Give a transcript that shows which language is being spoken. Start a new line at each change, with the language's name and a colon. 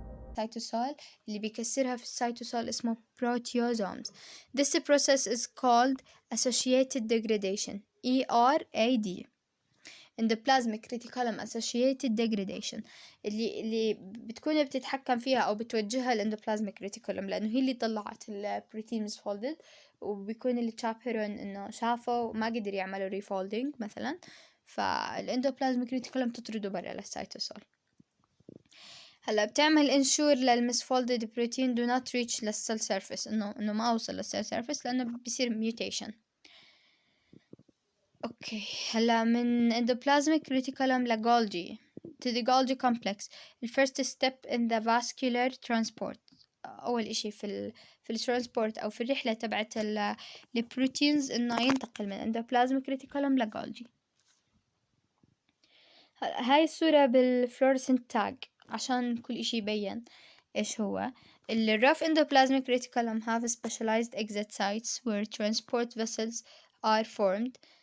Arabic: السيتوسول اللي بيكسرها في السيتوسول اسمه proteasomes.
English: This process is called associated degradation ERAD. Endoplasmic reticulum associated degradation
Arabic: اللي بتكون بتتحكم فيها أو بتوجهها الاندوبلازميك ريتيكولم، لأنه هي اللي طلعت البروتين misfolded، وبيكون التشابيرون إنه شافه وما قدر يعملوا ريفولدينج مثلا، فالاندوبلازميك ريتيكولم تطرده برا للسيتوسول. هلا بتعمل انشور للمسفولدد بروتين
English: do not reach
Arabic: للسيل سيرفيس، إنه ما أوصل للسيل سيرفيس لأنه بيصير mutation. اوكي، هلا من
English: endoplasmic reticulum
Arabic: لجولجي
English: to the Golgi complex. the first step in the vascular transport،
Arabic: أول إشي في الترانسبورت أو في الرحلة تبعت البروتينز إنه ينتقل من
English: endoplasmic reticulum
Arabic: لجولجي. هاي الصورة بالفلورسنت تاج عشان كل إشي يبين إيش هو.
English: rough endoplasmic reticulum have specialized exit sites where transport vessels are formed.